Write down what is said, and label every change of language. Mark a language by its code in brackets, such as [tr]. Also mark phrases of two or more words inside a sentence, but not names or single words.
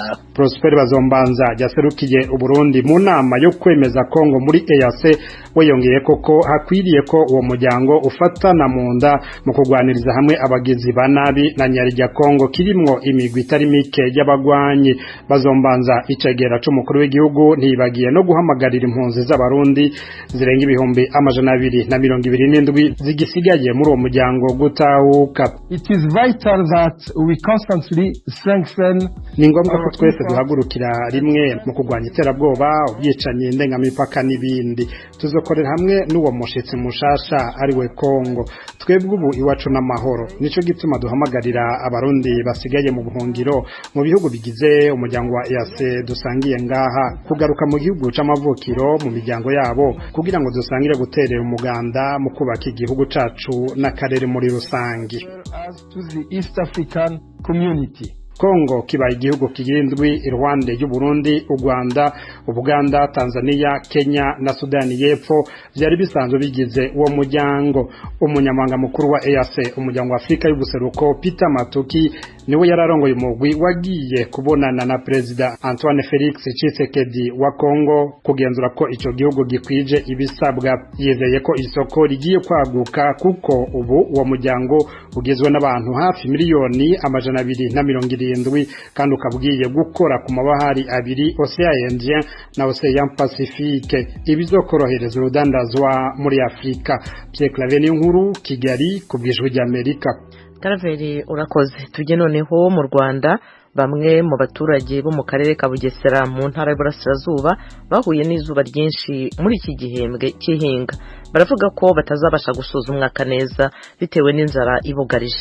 [rn] Prosper Bazombanza yaserukiye Uburundi mu nama yo kwemeza Kongo muri EAC weyongeye koko hakwiriye ko uwo muryango ufatana mu nda mu kugwaniriza hamwe abagizi ba nabi na nyari rya Kongo kirimwo imigwi itari mike y'abagwanyi. Bazombanza icegera c'umukuru w'igihugu ntibagiye no guhamagarira impunzi z'abarundi zirenga 227 zigisigaye muri uwo muryango gutahuka. [en] It is vital that we constantly strengthen. [rn] Ni ngombwa ko twese duhagurukira rimwe mu kugwanya iterabwoba ubwicanyi ndengamipaka n'ibindi. Tuzokorera hamwe n'uwo mushitsi mushasha ari we Kongo. Twebwe ubu iwacu n'amahoro nico gituma duhamagarira abarundi basigaye mu buhungiro mu bihugu bigize umuryango wa EAC dusangiye ngaha kugaruka mu gihugu c'amavukiro mu miryango yabo kugira ngo dusangire guterera umuganda mu kubaka igihugu cacu n'akarere muri rusangi. [en] To the East African community. [rn] Kongo kibaye igihugu kigirindwi iruhande y'u Burundi, u Rwanda, Uganda, Tanzania, Kenya na Sudani y'Epfo byari bisanzwe bigize uwo muryango. Umunyamabanga mukuru wa EAC umuryango wa Afrika y'ubuseruko Peter Matuki niwe yararongoye umugwi wagiye kubonana na President Antoine Felix Tshisekedi wa Kongo kugenzura ko ico gihugu gikwije ibisabwa. Yizeye ko isoko rigiye kwaguka kuko ubu uwo muryango ugizwe n'abantu hafi miliyoni 270 kandi ukabwiye gukora ku mabahari abiri, Ocean Indien na Ocean Pacifique, ibizokorohereza urudandazwa muri Afrika. Pierre Claver Nkuru, Kigali, kubwijwe ry'Amerika. [rw] Karaveri urakoze. Tujye noneho mu Rwanda. Bamwe mu baturage bo mu karere ka Bugesera mu ntara y'Iburasirazuba bahuye n'izuba ryinshi muri iki gihembwe cy'ihinga. Baravuga ko batazabasha gusoza umwaka neza bitewe n'inzara ibugarije.